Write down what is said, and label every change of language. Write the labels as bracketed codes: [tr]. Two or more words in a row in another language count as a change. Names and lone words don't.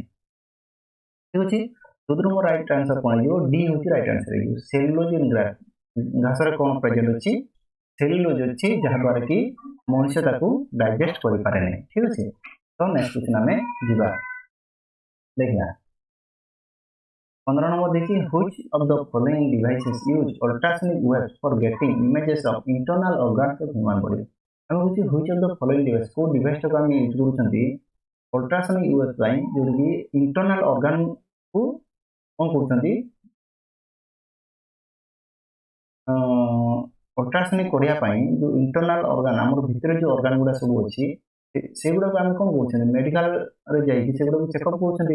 [or] ଠିକ୍ ଅଛି। 14 ନମ୍ବର [en] right answer [or] କ'ଣ ହେଇଯିବ? ଡି ହେଉଛି [en] right answer [or] ହେଇଯିବ। [en] cellulose in grass. [or] ଘାସରେ କ'ଣ ପ୍ରେଜେଣ୍ଟ ଅଛି? ସେଲୁଲୋଜ ଅଛି, ଯାହାଦ୍ୱାରା କି ମଣିଷ ତାକୁ ଡାଇଜେଷ୍ଟ କରିପାରେ ନାହିଁ। ଠିକ୍ ଅଛି। ତ [en] next question [or] ଆମେ ଯିବା। ଦେଖିବା 15 ନମ୍ବର ଦେଖି [en] which of the following devices use ultrasonic waves for getting images of internal organs of human body? [or] ଆମେ ହେଉଛି [en] which of the following device, [or] କୋଉ ଡିଭାଇସଟାକୁ ଆମେ ୟୁଜ୍ କରୁଛନ୍ତି [en] ultrasonic wave [or] ପାଇଁ, ଯୋଉଟାକି [en] internal organକୁ [or] କ'ଣ କରୁଛନ୍ତି ଅଲ୍ଟ୍ରାସୋନିକ୍ କରିବା ପାଇଁ। ଯୋଉ [en] internal organ, [or] ଆମର ଭିତରେ ଯୋଉ ଅର୍ଗାନ ଗୁଡ଼ା ସବୁ ଅଛି, ସେଗୁଡ଼ାକୁ ଆମେ କ'ଣ କରୁଛନ୍ତି ମେଡିକାଲରେ ଯାଇକି ସେଗୁଡ଼ାକୁ ଚେକଅପ୍ କରୁଛନ୍ତି।